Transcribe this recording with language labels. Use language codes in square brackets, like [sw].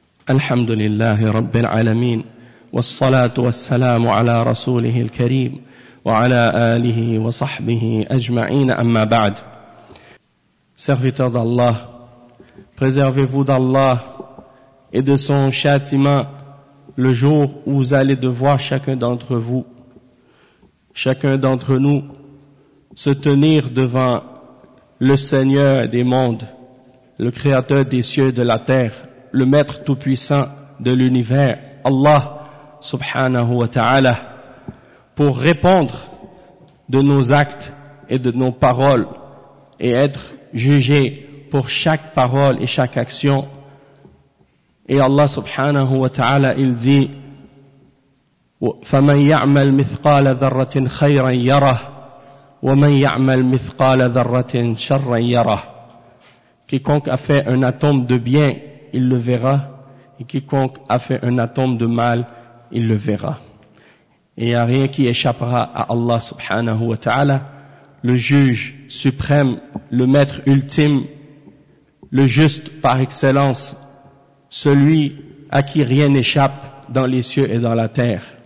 [ar] الحمد لله رب العالمين، والصلاة والسلام على رسوله الكريم وعلى آله وصحبه أجمعين، أما بعد. [fr] سيرفيتور الله، préservez-vous d'Allah et de son châtiment le jour où vous allez devoir chacun d'entre nous se tenir devant le Seigneur des mondes, le Créateur des cieux et de la terre, le Maître Tout-Puissant de l'univers, Allah subhanahu wa ta'ala, pour répondre de nos actes et de nos paroles et être jugé pour chaque parole et chaque action. Et Allah subhanahu wa ta'ala, il dit: [ar] فَمَنْ يَعْمَلْ مِثْقَالَ ذَرَّةٍ خَيْرًا يَرَهُ وَمَنْ يَعْمَلْ مِثْقَالَ ذَرَّةٍ شَرًّا يَرَهُ. [fr] Quiconque a fait un atome de bien, il le verra, et quiconque a fait un atome de mal, il le verra. Et il n'y a rien qui échappera à Allah subhanahu wa ta'ala, le juge suprême, le maître ultime, le juste par excellence, celui à qui rien n'échappe dans les cieux et dans la terre.